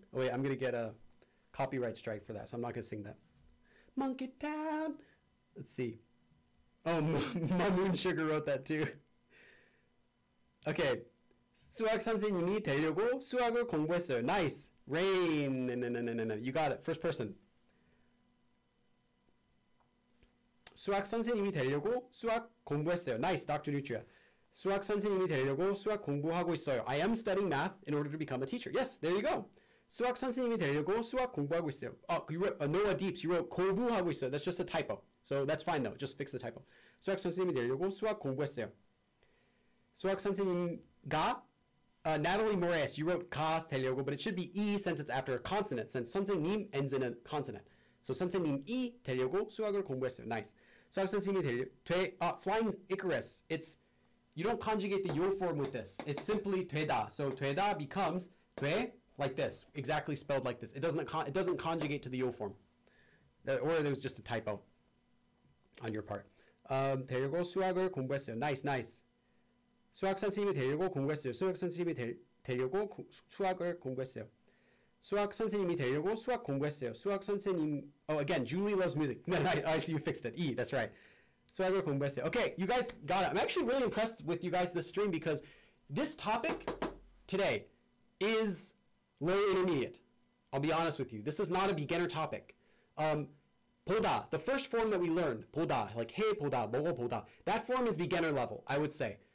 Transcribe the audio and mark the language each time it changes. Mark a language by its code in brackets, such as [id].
[en] Oh wait, I'm going to get a copyright strike for that, so I'm not going to sing that. Monkey Town. Let's see. Oh, Moon Sugar wrote that too. Okay. [ko] 수학 선생님이 되려고 수학을 공부했어요. [en] Nice. Rain. No. You got it. First person. [ko] 수학 선생님이 되려고 수학 공부했어요. [en] Nice, Dr. Nutria. [ko] 수학 선생님이 되려고 수학 공부하고 있어요. [en] I am studying math in order to become a teacher. Yes, there you go. [ko] 수학 선생님이 되려고 수학 공부하고 있어요. [en] Oh, you wrote Noah Deeps. You wrote [ko] 공부하고 있어요. [en] That's just a typo. So that's fine though. Just fix the typo. [ko] 수학 선생님이 되려고 수학 공부했어요. 수학 선생님가 [en] Natalie Moraes, you wrote [ko] 가 되려고, [en] but it should be E sentence after a consonant, since 선생님 ends in a consonant. [ko] So 선생님이 되려고 수학을 공부했어요. [en] Nice. [ko] 수학 선생님이 [en] Flying Icarus. It's, you don't conjugate the yo form with this. It's simply 되다. So 되다 becomes 돼 like this, exactly spelled like this. It doesn't conjugate to the yo form. Or there was just a typo on your part. [ko] 되려고 수학을 공부했어요. [en] Nice. [ko] 수학 선생님이 되려고 공부했어요. 수학 선생님이 되려고 수학을 공부했어요. 수학 선생님이 되려고 수학 공부했어요. 수학 선생님. [en] Oh, again, Julie loves music. I see you fixed it. E, that's right. [ko] 수학을 공부했어요. [en] Okay, you guys got it. I'm actually really impressed with you guys this stream because this topic today is low intermediate. I'll be honest with you. This is not a beginner topic. boda, the first form that we learned, boda, like hey boda, 뭐고 boda, that form is beginner level, I would say.